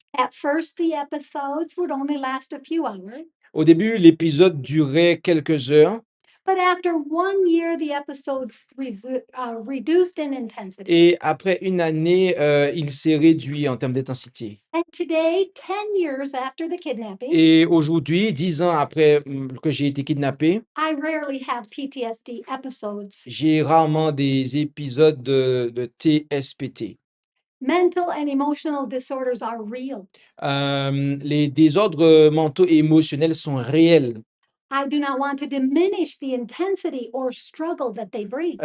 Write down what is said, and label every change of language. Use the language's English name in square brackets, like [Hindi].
[English] At first, the episodes would only last a few hours, [French] Au début, l'épisode durait quelques heures [English] but after 1 year, the episode reduced in intensity. [French] et après une année, il s'est réduit en termes d'intensité. [English] And today, 10 years after the kidnapping, [French] Et aujourd'hui, 10 ans après, que j'ai été kidnappé, [English] I rarely have PTSD episodes. [French] j'ai rarement des épisodes de TSPT. [English] Mental and emotional disorders are real. [French] Les désordres mentaux et émotionnels sont réels. [English] I do not want to diminish the intensity or struggle that they bring.